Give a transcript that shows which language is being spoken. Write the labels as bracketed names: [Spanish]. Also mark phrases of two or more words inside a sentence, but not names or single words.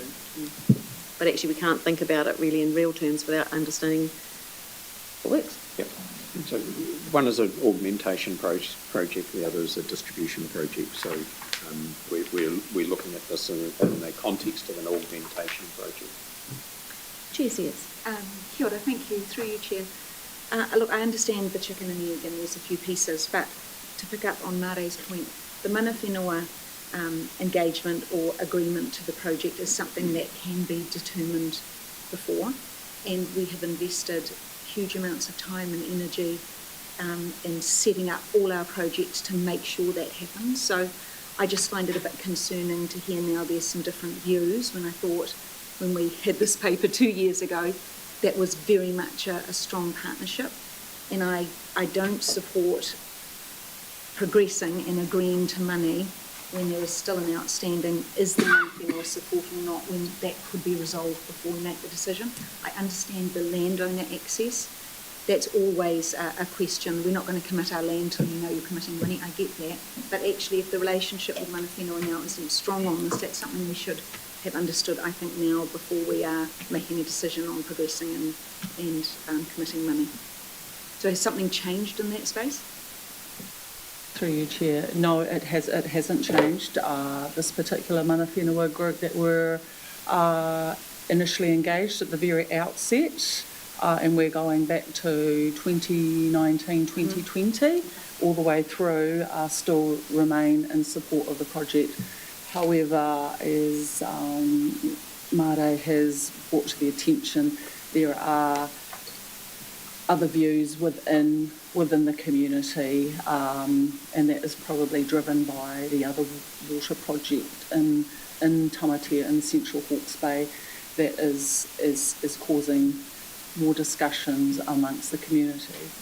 [English] But actually, we can't think about it really in real terms without understanding it works. Yep. So one is an augmentation project, the other is a distribution project. So we're looking at this in the context of an augmentation project. Chair says. [Māori] Kia ora, [English] thank you. Through you, Chair. Look, I understand the chicken and the egg, and there's a few pieces, but to pick up on Mare's point, the [Māori] mana whenua [English] engagement or agreement to the project is something that can be determined before, and we have invested huge amounts of time and energy in setting up all our projects to make sure that happens. So I just find it a bit concerning to hear now there's some different views, when I thought when we had this paper 2 years ago that was very much a strong partnership, and I don't support progressing and agreeing to money when there is still an outstanding, is the [Māori] mana whenua [English] support or not, when that could be resolved before we make the decision. I understand the landowner access. That's always a question. We're not going to commit our land till you know you're committing money. I get that. But actually, if the relationship with [Māori] mana whenua [English] now isn't strong on this, that's something we should have understood, I think, now before we are making a decision on progressing and committing money. So has something changed in that space? Through you, Chair. No, it hasn't changed. This particular [Māori] mana whenua [English] group that were initially engaged at the very outset, and we're going back to 2019, 2020, all the way through, still remain in support of the project. However, as Mare has brought to the attention, there are other views within the community, and that is probably driven by the other water project in Tamatea in Central Hawke's Bay that is causing more discussions amongst the community.